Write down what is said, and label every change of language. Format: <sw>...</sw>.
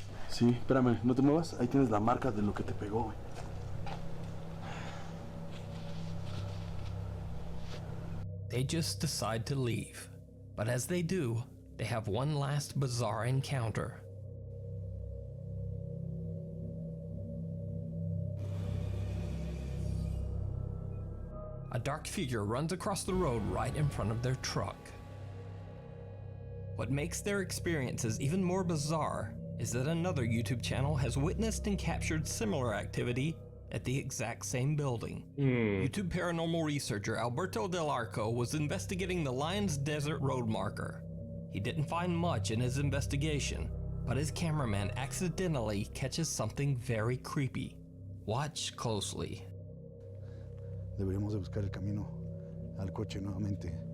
<es>Sí, espérame, no te muevas. Ahí tienes la marca de lo que te pegó, güey.</es> <en>They just decide to leave. But as they do, they have one last bizarre encounter. A dark figure runs across the road right in front of their truck. What makes their experiences even more bizarre is that another YouTube channel has witnessed and captured similar activity at the exact same building. YouTube paranormal researcher Alberto Del Arco was investigating the Lions Desert Road marker. He didn't find much in his investigation, but his cameraman accidentally catches something very creepy. Watch closely.</en> <es>Deberíamos de buscar el camino al coche nuevamente.</es>